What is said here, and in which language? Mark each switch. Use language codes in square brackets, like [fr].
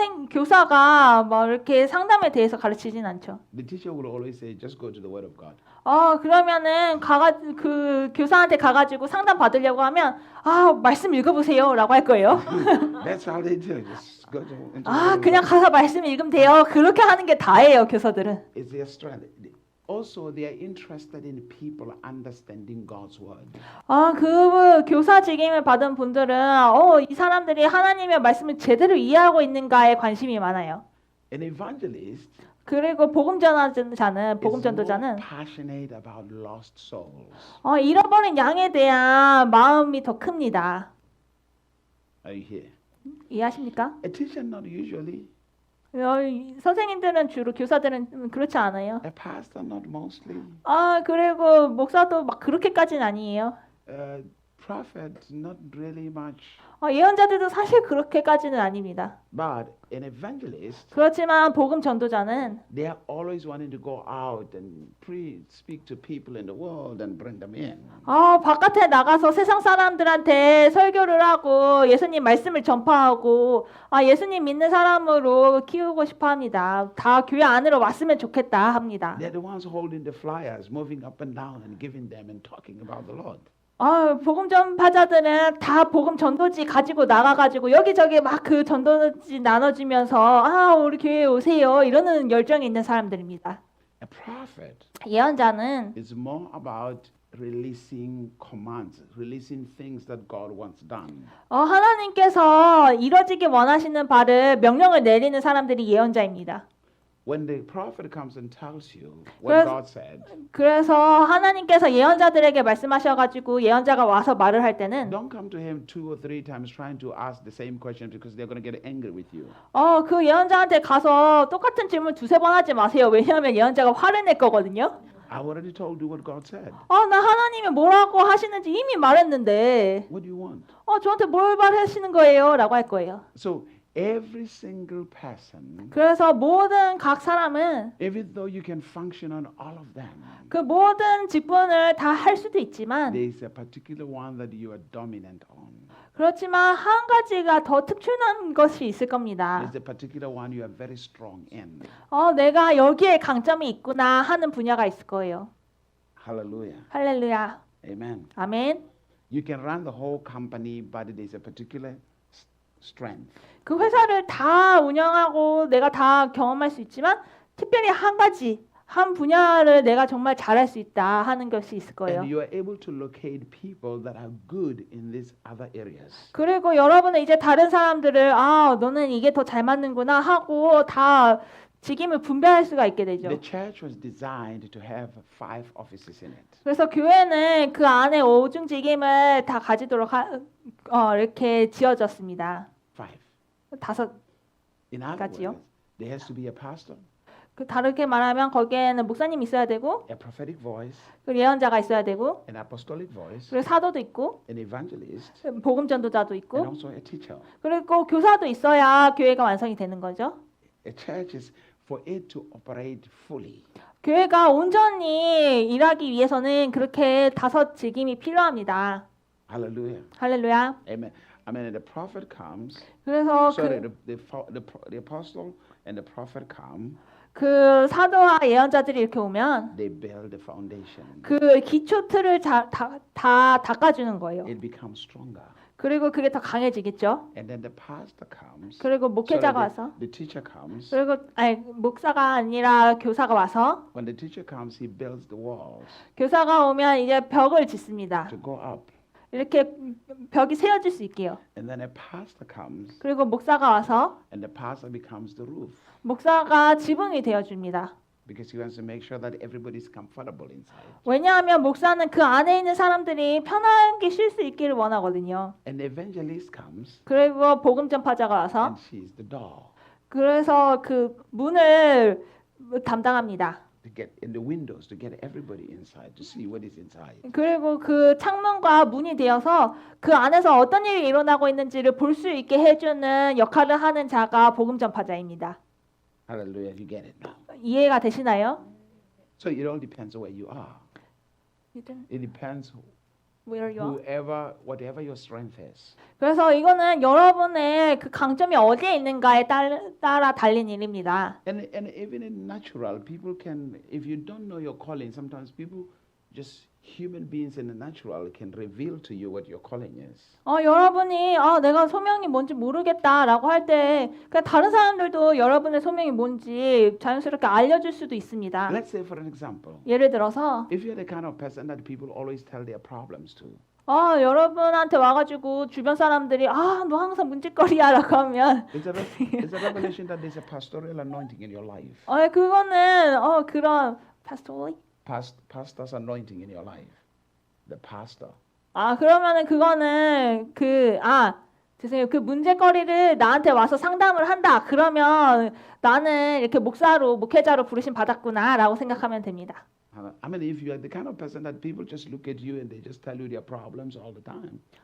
[ko] 교사가 뭐 이렇게 상담에 대해서 가르치진 않죠. [en] The teacher will always say, just go to the word of God. [ko] 그러면은 그 교사한테 가가지고 상담 받으려고 하면 말씀 읽어보세요라고 할 거예요. [en] That's how they do it. Just go to into the word of [ko] 그냥 [en] God. [ko] 가서 말씀 읽으면 돼요. 그렇게 하는 게 다예요, 교사들은. [en] It's their strength. Also, they are interested in people understanding God's word. [ko] 그 교사 직임을 받은 분들은 이 사람들이 하나님의 말씀을 제대로 이해하고 있는가에 관심이 많아요. [en] An evangelist [ko] 그리고 복음 [en] is [ko] 전도자는 [en] more passionate about lost souls. [ko] 잃어버린 양에 대한 마음이 더 큽니다. [en] Are you here? [ko] 이해하십니까? [en] A teacher not usually. [ko] 선생님들은 주로 교사들은 그렇지 않아요. [en] A pastor not mostly. [ko] 그리고 목사도 막 그렇게까지는 아니에요. [en] Prophet not really much. [ko] 예언자들도 사실 그렇게까지는 아닙니다. [en] But an evangelist, [ko] 그렇지만 복음 전도자는 [en] they are always wanting to go out and speak to people in the world and bring them in. [ko] 바깥에 나가서 세상 사람들한테 설교를 하고 예수님 말씀을 전파하고 예수님 믿는 사람으로 키우고 싶어 합니다. 다 교회 안으로 왔으면 좋겠다 합니다. [en] They're the ones holding the flyers, moving up and down and giving them and talking about the Lord. [ko] 복음 전파자들은 다 복음 전도지 가지고 나가가지고 여기저기 막 그 전도지 나눠주면서 우리 교회에 오세요 이러는 열정이 있는 사람들입니다. [en] A prophet [ko] 예언자는 [en] is more about releasing commands, releasing things that God wants done. [ko] 하나님께서 이뤄지기 원하시는 바를 명령을 내리는 사람들이 예언자입니다. [en] When the prophet comes and tells you what God said, [ko] 그래서 하나님께서 예언자들에게 말씀하셔가지고 예언자가 와서 말을 할 때는 [en] don't come to him 2 or 3 times trying to ask the same question because they're going to get angry with you. [ko] 그 예언자한테 가서 똑같은 질문 두세 번 하지 마세요. 왜냐하면 예언자가 화를 낼 거거든요. [en] I already told you what God said. [ko] 나 하나님이 뭐라고 하시는지 이미 말했는데 [en] What do you want? [ko] 저한테 뭘 말하시는 거예요? 라고 할 거예요. [en] So every single person, [ko] 그래서 모든 각 사람은 [en] even though you can function on all of them, [ko] 그 모든 직분을 다 할 수도 있지만 [en] there is a particular one that you are dominant on. [ko] 그렇지만 한 가지가 더 특출난 것이 있을 겁니다. [en] There's a particular one you are very strong in. [ko] 내가 여기에 강점이 있구나 하는 분야가 있을 거예요. [en] Hallelujah. [ko] 할렐루야. [en] Amen. [ko] 아멘. [en] You can run the whole company, but it is a particular strength. [ko] 그 회사를 다 운영하고 내가 다 경험할 수 있지만 특별히 한 가지, 한 분야를 내가 정말 잘할 수 있다 하는 것이 있을 거예요. [en] And you are able to locate people that are good in these other areas. [ko] 그리고 여러분은 이제 다른 사람들을 너는 이게 더 잘 맞는구나 하고 다 직임을 분배할 수가 있게 되죠. [en] The church was designed to have 5 offices in it. [ko] 그래서 교회는 그 안에 5중 직임을 다 가지도록 이렇게 지어졌습니다. [en] 5. [ko] 5 [en] In other [ko] 가지요. [en] words, there has to be a pastor, [ko] 그 다르게 말하면 거기에는 목사님이 있어야 되고, [en] a prophetic voice, [ko] 그리고 예언자가 있어야 되고, [en] an apostolic voice, [ko] 그리고 사도도 있고, [en] an evangelist, [ko] 복음 전도자도 [en] and [ko] 있고, [en] also a teacher. [ko] 그리고 교사도 있어야 교회가 완성이 되는 거죠. [en] A church is for it to operate fully. [ko] 교회가 온전히 일하기 위해서는 그렇게 5 직임이 필요합니다. [en] Hallelujah. [ko] 할렐루야. [en] Amen. I mean, the prophet comes. [ko] 그래서 [en] Sorry, the apostle and the prophet come. [ko] 그 사도와 예언자들이 이렇게 오면 [en] They build the foundation. [ko] 그 기초 틀을 다 닦아주는 거예요. [en] It becomes stronger. [ko] 그리고 그게 더 강해지겠죠. [en] And then the pastor comes. [ko] 그리고 목회자가 [en] Sorry, [ko] 와서 [en] the teacher comes. [ko] 그리고 목사가 아니라 교사가 와서 [en] When the teacher comes, he builds the walls [ko] 교사가 오면 이제 벽을 짓습니다. [en] to go up. [ko] 이렇게 벽이 세워질 수 있게요. [en] And then a pastor comes, [ko] 그리고 목사가 와서 [en] and the pastor becomes the roof [ko] 목사가 지붕이 되어줍니다. [en] because he wants to make sure that everybody's comfortable inside. [ko] 왜냐하면 목사는 그 안에 있는 사람들이 편하게 쉴 수 있기를 원하거든요. [en] And the evangelist comes, [ko] 그리고 복음 전파자가 와서 [en] and she's the door [ko] 그래서 그 문을 담당합니다. [en] to get in the windows to get everybody inside to see what is inside. [ko] 그리고 그 창문과 문이 되어서 그 안에서 어떤 일이 일어나고 있는지를 볼 수 있게 해주는 역할을 하는 자가 복음 전파자입니다. [en] Hallelujah! You get it now. [ko] 이해가 되시나요? [en] So it all depends on where you are. It depends Where you are? whoever, whatever your strength is. [ko] 그래서 이거는 여러분의 그 강점이 어디에 있는가에 따라 달린 일입니다. [en] And even in natural, people can, if you don't know your calling, sometimes people, just human beings in the natural, can reveal to you what your calling is. [ko] 여러분이 내가 소명이 뭔지 모르겠다라고 할 때 그냥 다른 사람들도 여러분의 소명이 뭔지 자연스럽게 알려줄 수도 있습니다. [en] Let's say, for an example, [ko] 예를 들어서 [en] if you're the kind of person that people always tell their problems to, [ko] 여러분한테 와가지고 주변 사람들이 너 항상 문제거리야라고 하면 [en] it's a revelation that there's a pastoral anointing in your life. [ko] 그거는 그런 pastoral [en] Pastor's anointing in your life. The pastor. [ko] 그러면은 그거는 죄송해요. 그 문제거리를 나한테 와서 상담을 한다. 그러면 나는 이렇게 목회자로 부르심 받았구나라고 생각하면 됩니다. [en] I mean, if you are the kind of person that people just look at you and they just tell you their problems all the time.